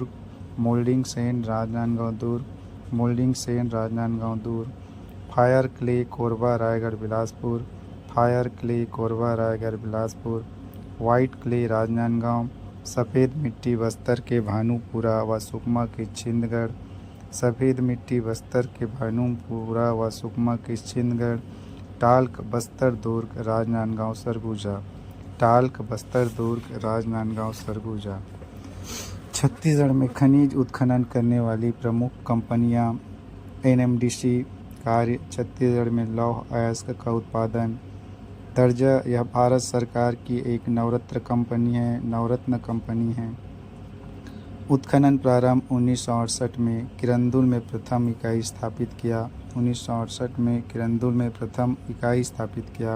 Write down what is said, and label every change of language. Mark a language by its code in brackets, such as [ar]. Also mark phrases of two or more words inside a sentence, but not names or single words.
[hi] दुर्ग, [en] fire clay, [hi] कोरबा, रायगढ़, बिलासपुर, [en] white clay, [hi] राजनांदगांव, सफ़ेद मिट्टी, बस्तर के भानुपुरा व सुकमा के छिंदगढ़, टाल्क, बस्तर, दुर्ग, राजनांदगांव, सरगुजा। छत्तीसगढ़ में खनिज उत्खनन करने वाली प्रमुख कंपनियां, NMDC। कार्य, छत्तीसगढ़ में लौह अयस्क का उत्पादन। दर्जा, यह भारत सरकार की एक नवरत्न कंपनी है। उत्खनन प्रारंभ 1968 में किरंदुल में प्रथम इकाई स्थापित किया।